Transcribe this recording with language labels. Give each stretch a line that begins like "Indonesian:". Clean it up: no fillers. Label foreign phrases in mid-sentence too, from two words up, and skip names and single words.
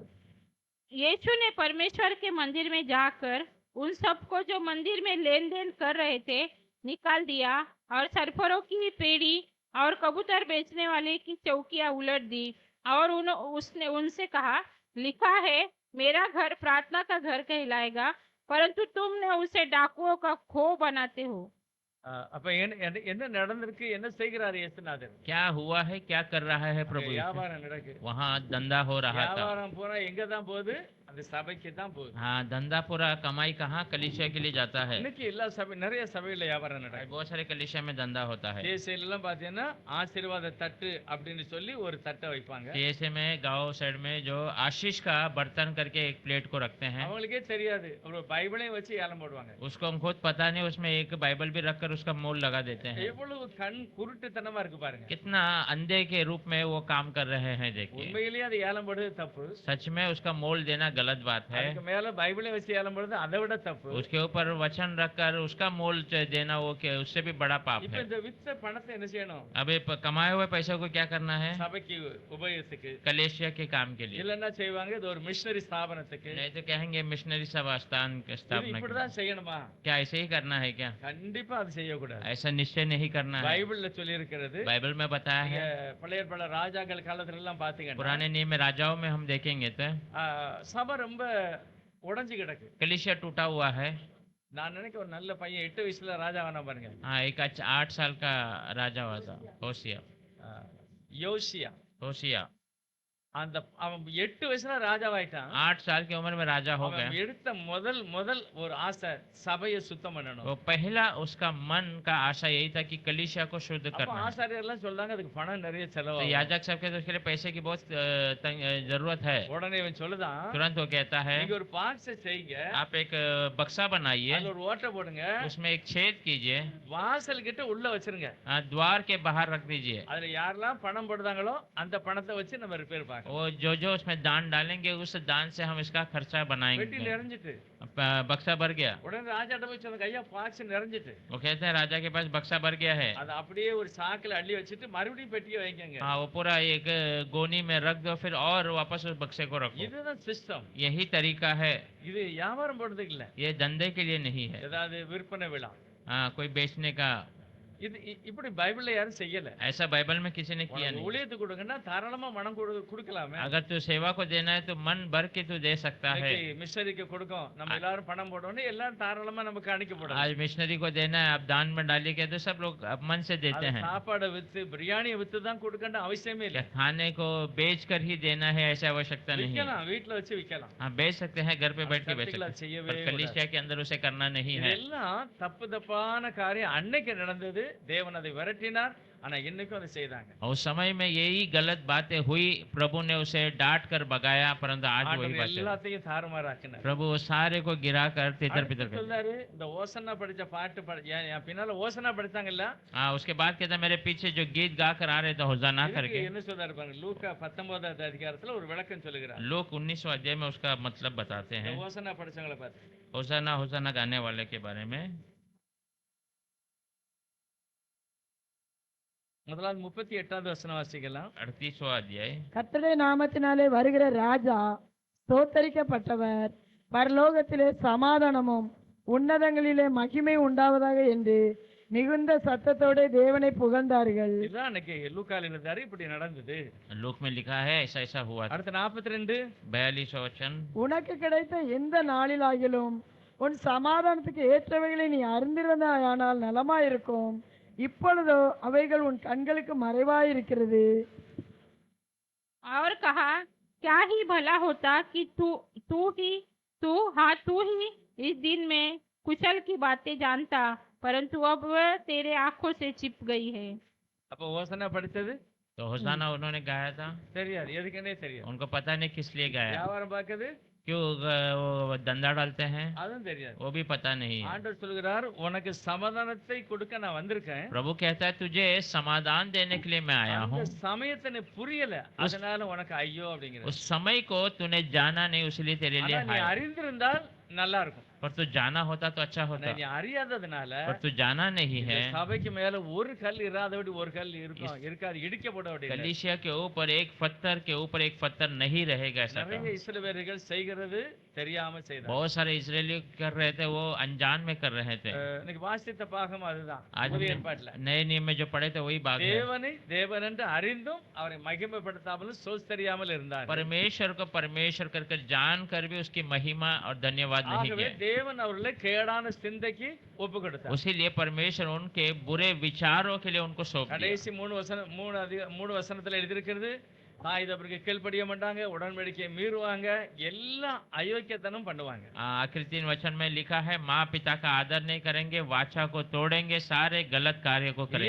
Hindi: यीशु ने परमेश्वर के मंदिर में जाकर उन सबको जो मंदिर में लेन देन कर रहे थे निकाल दिया और सरफरों की पेड़ी और कबूतर बेचने वाले की चौकियां उलट दी और उसने उनसे कहा, लिखा है मेरा घर प्रार्थना का घर कहलाएगा, परंतु तुमने उसे डाकुओं का खो बनाते हो।
Tamil: அப்ப என்ன நடந்திருக்கு, என்ன செய்கிறார் இயேசுநாதர்?
Hindi: क्या हुआ है, क्या कर रहा है प्रभु?
Tamil: வியாபாரம் நடக்கு.
Hindi: वहाँ धंधा हो रहा था।
Tamil: வியாபாரம் பூரா எங்க தான் போகுது? அந்த சபைக்கு தான் போகுது.
Hindi: हाँ, धंधा पूरा कमाई कहाँ? कलीसिया के लिए जाता है।
Tamil: இன்னைக்கு எல்லா சபை, நிறைய சபையில வியாபாரம் நடக்குது.
Hindi: बहुत सारे कलीसिया में धंधा होता है।
Tamil: தேசியில எல்லாம் பாத்தீங்கன்னா ஆசீர்வாத தட்டு அப்படின்னு சொல்லி ஒரு தட்டை வைப்பாங்க.
Hindi: ऐसे में गांव साइड में जो आशीष का बर्तन करके एक प्लेट को रखते हैं।
Tamil: அவங்களுக்கே தெரியாது, ஒரு பைபிளையும் வச்சு ஏலம் போடுவாங்க.
Hindi: उसको हम खुद पता नहीं, उसमें एक बाइबल भी रखकर उसका मोल लगा देते हैं।
Tamil: எவ்வளவு கண் குருட்டுத்தனமா இருக்கு பாருங்க.
Hindi: कितना अंधे के रूप में वो काम कर रहे हैं देखिए।
Tamil: உண்மையிலேயே அது ஏலம் போடுறது தப்பு.
Hindi: सच में उसका मोल देना गलत बात है।
Tamil: அதுக்கு மேல பைபிளை வச்சு ஏலம் போடுறது அதை விட தப்பு.
Hindi: उसके ऊपर वचन रखकर उसका मोल देना वो उससे भी बड़ा पाप
Tamil: இப்ப
Hindi: है।
Tamil: இந்த வித்த பணத்தை என்ன செய்யணும்?
Hindi: अबे कमाए हुए पैसों को क्या करना है?
Tamil: சபைக்கு உபயோகத்துக்கு,
Hindi: कलेशिया के काम के लिए।
Tamil: இல்லன்னா செய்வாங்க இது ஒரு மிஷனரி ஸ்தாபனத்துக்கு.
Hindi: नहीं तो कहेंगे मिशनरी सभा स्थापना के लिए।
Tamil: இப்படிதான் செய்யணுமா?
Hindi: क्या ऐसे ही करना है क्या?
Tamil: கண்டிப்பா அது செய்யக்கூடாது.
Hindi: ऐसा निश्चय नहीं करना है।
Tamil: பைபிள்ல சொல்லி இருக்கிறது.
Hindi: बाइबल में बताया है।
Tamil: பழைய பல ராஜாக்கள் காலத்துல எல்லாம் பாத்தீங்கன்னா
Hindi: पुराने नियम में राजाओं में हम देखेंगे तो
Tamil: சபை ரொம்ப உடைஞ்சு கிடக்கு.
Hindi: कलीसिया टूटा हुआ है।
Tamil: நான் நினைக்க ஒரு நல்ல பையன் 8 வயசுல ராஜா ஆனா பாருங்க.
Hindi: हाँ, एक 8 साल का राजा हुआ था, होशिया।
Tamil: யோசியா.
Hindi: होशिया
Tamil: அந்த அவன் 8 வயசுல ராஜாவாயிட்டான்.
Hindi: 8 साल की उम्र में राजा हो
Tamil: அவன்
Hindi: गया।
Tamil: எடுத்த முதல் ஒரு ஆசை சபையை சுத்தம் பண்ணணும்.
Hindi: वो पहला उसका मन का आशा यही था कि कलीसिया को शुद्ध
Tamil: அப்ப
Hindi: करना है।
Tamil: ஆசாரியர் எல்லாம் சொல்றாங்க அதுக்கு பணம் நிறைய
Hindi: तो
Tamil: செலவாகும்.
Hindi: याजक साहब कहते हैं उसके लिए पैसे की बहुत जरूरत है।
Tamil: உடனே இவன் சொல்லுதான்,
Hindi: तुरंत वो कहता है
Tamil: நீங்க ஒரு பாக்ஸ் செய்யுங்க,
Hindi: आप एक बक्सा बनाइए,
Tamil: அதுல ஒரு ஓட்டை போடுங்க,
Hindi: उसमें एक छेद कीजिए,
Tamil: வாசல் கிட்ட உள்ள வச்சிருங்க.
Hindi: द्वार के बाहर रख दीजिए।
Tamil: அதுல யாரெல்லாம் பணம் போடுறாங்களோ அந்த பணத்தை வச்சு நம்ம ரிப்பேர் பார்க்கலாம்.
Hindi: वो जो उसमें दान डालेंगे उस दान से हम इसका खर्चा
Tamil: வெட்டி
Hindi: बनाएंगे।
Tamil: நிறைஞ்சிட்டு
Hindi: बक्सा भर गया।
Tamil: உடனே ராஜாட்ட போய் சொன்னாங்க, ஐயா பாக்ஸ் நிறைஞ்சிட்டு.
Hindi: वो कहते हैं राजा के पास बक्सा भर गया है।
Tamil: அதை அப்படியே ஒரு சாக்குல அள்ளி வச்சுட்டு மறுபடியும் பெட்டியை வைக்கங்க.
Hindi: हाँ, वो पूरा एक गोनी में रख दो, फिर और वापस उस बक्से को रखो।
Tamil: இதுதான் சிஸ்டம்.
Hindi: यही तरीका है।
Tamil: இது வியாபாரம் போடுறதுக்கு இல்ல,
Hindi: ये धंधे के लिए नहीं है।
Tamil: ஏதாவது விற்பனை விழா.
Hindi: हाँ, कोई बेचने का।
Tamil: இது இப்படி பைபிள்ல யாரும் செய்யல.
Hindi: ऐसा बाइबल में किसी ने किया नहीं।
Tamil: ஊழியத்துக்கு கொடுங்கன்னா தாராளமா மனம் கொடுக்கலாமே.
Hindi: अगर तू सेवा को देना है तो मन भर के तू दे सकता है।
Tamil: மிஷனரிக்கு கொடுக்கும், நம்ம எல்லாரும் பணம் போடணும், எல்லாரும் தாராளமா நமக்கு அனுப்பி போடணும்.
Hindi: आज मिशनरी को देना है, आप दान में डालिए, कहते तो सब लोग अब मन से देते हैं।
Tamil: சாப்பாடை வித்து பிரியாணியை வித்து தான் கொடுக்கணும் அவசியமே இல்ல.
Hindi: क्या खाने को बेच कर ही देना है ऐसा आवश्यकता नहीं है।
Tamil: விக்கலாம், வீட்ல வச்சு விக்கலாம்.
Hindi: हाँ, बेच सकते हैं, घर पे बैठ के बेच
Tamil: சர்ச்சுல
Hindi: सकते हैं,
Tamil: செய்யவே
Hindi: पर कलीसिया के अंदर उसे करना नहीं है।
Tamil: இதெல்லாம் தப்பான காரியம். அன்னைக்கு நடந்தது, தேவன் அதை விரட்டினார், ஆனா இன்னைக்கும் அதை செய்தாங்க.
Hindi: और उस समय में यही गलत बातें हुई, प्रभु ने उसे डांट कर भगाया, परंतु आज वही
Tamil: ஆண்டவர்
Hindi: बातें।
Tamil: எல்லாத்தையும் தாறுமாறாக்கினார்.
Hindi: प्रभु वो सारे को गिरा कर तितर बितर कर।
Tamil: சொல்றாரு, இந்த ஓசன்னா படிச்ச பாட்டு என் பின்னால ஓசன்னா படிச்சாங்கல்ல,
Hindi: हाँ, उसके बाद कहता है, मेरे पीछे जो गीत गा कर आ रहे थे होसाना करके।
Tamil: என்ன சொல்றாரு பாருங்க, லூக்கா 19வது அதிகாரத்துல ஒரு விளக்கம் சொல்லுகிறார்.
Hindi: लोग 19वां अध्याय में उसका मतलब बताते हैं।
Tamil: ஓசன்னா படிச்சவங்கள பார்த்து
Hindi: होसाना होसाना गाने वाले के बारे में।
Tamil: முதலாவது 38வது வசனம் வாசிக்கலாம்.
Hindi: 38वां अध्याय।
Tamil: கர்த்தருடைய நாமத்தினாலே வருகிற ராஜா ஸ்தோத்தரிக்கப்பட்டவர், பரலோகத்திலே சமாதானமும் உன்னதங்களிலே மகிமை உண்டாவதாக என்று மிகுந்த சத்தத்தோட தேவனை புகழ்ந்தார்கள். இதுதான் அன்னைக்கு லூக்கால இருந்தாரு, இப்படி நடந்தது.
Hindi: लोक में लिखा है ऐसा ऐसा हुआ था।
Tamil: அடுத்து 42
Hindi: 42वां वचन।
Tamil: உனக்கு கிடைத்த எந்த நாளிலாகிலும் உன் சமாதானத்துக்கு ஏற்றவைகளை நீ அறிந்திருந்தாயானால் நலமாயிருக்கும். இப்பொழுதோ அவைகள் உன் கண்களுக்கு மறைவாயிருக்கிறது.
Hindi: और कहा, क्या ही भला होता कि तू ही इस दिन में कुशल की बातें जानता, परंतु अब वह तेरे आंखों से छिप गई है।
Tamil: அப்ப ஓசன்னா படிச்சது
Hindi: तो होसाना उन्होंने गाया था,
Tamil: தெரியாது, எதுக்குன்னே தெரியாது.
Hindi: उनको पता नहीं किस लिए गाया,
Tamil: வியாபாரம் பார்க்குது,
Hindi: क्यों वो धंधा डालते हैं,
Tamil: அதுவும் தெரியாது.
Hindi: वो भी पता नहीं है।
Tamil: ஆண்டவர் சொல்கிறார், உனக்கு சமாதானத்தை கொடுக்க நான் வந்திருக்கேன்.
Hindi: प्रभु कहता है तुझे समाधान देने के लिए मैं आया हूँ।
Tamil: அந்த சமயத்தை நீ புரியல, அதனால உனக்கு ஐயோ அப்படிங்கிற.
Hindi: उस समय को तूने जाना नहीं, उसलिए तेरे लिए
Tamil: நீ
Hindi: हाय।
Tamil: அறிந்திருந்தால் நல்லா இருக்கும்.
Hindi: पर तू जाना होता तो अच्छा होता,
Tamil: நீ அறியாததுனால
Hindi: पर तू जाना नहीं है।
Tamil: சபைக்கு மேல ஒரு கல் இராதபடி ஒரு கல் இருக்கும், இருக்காது, இடிக்கப்பட வேண்டியது.
Hindi: कलीसिया के ऊपर एक पत्थर नहीं रहेगा ऐसा
Tamil: நிறைய
Hindi: काम।
Tamil: இஸ்ரவேலர்கள் செய்கிறது தெரியாம செய்தாங்க.
Hindi: बहुत सारे इजरायली कर रहे थे, वो अनजान में कर रहे थे।
Tamil: இன்னைக்கு வாசித்த பாகம் அதுதான்.
Hindi: आज
Tamil: புதிய
Hindi: हमने
Tamil: ஏற்பாட்டுல
Hindi: नए नियम में जो पढ़े थे वही बात है।
Tamil: தேவனை தேவன் என்று அறிந்தும் அவரை மகிமைப்படுத்தாமலும் சோஸ்தரியாமல் இருந்தார்.
Hindi: परमेश्वर को परमेश्वर कर जान कर भी उसकी महिमा और धन्यवाद नहीं
Tamil: ஆகவே
Hindi: किया।
Tamil: தேவன் அவர்களை கேடான சிந்தைக்கு ஒப்பு கொடுத்தார்.
Hindi: उसीलिए परमेश्वर उनके बुरे विचारों के लिए उनको सौंप दिया।
Tamil: கடைசி 3 வசனத்துல எழுதியிருக்கிறது, தாய் தகப்பனுக்கு கீழ்ப்படிய மாட்டாங்க, உடன்படிக்கையை மீறுவாங்க, எல்லாம் அயோக்கியத்தனம் பண்ணுவாங்க.
Hindi: आखिर 3 वचन में लिखा है, माँ पिता का आदर नहीं करेंगे, वाचा को तोड़ेंगे, सारे गलत कार्य को करेंगे।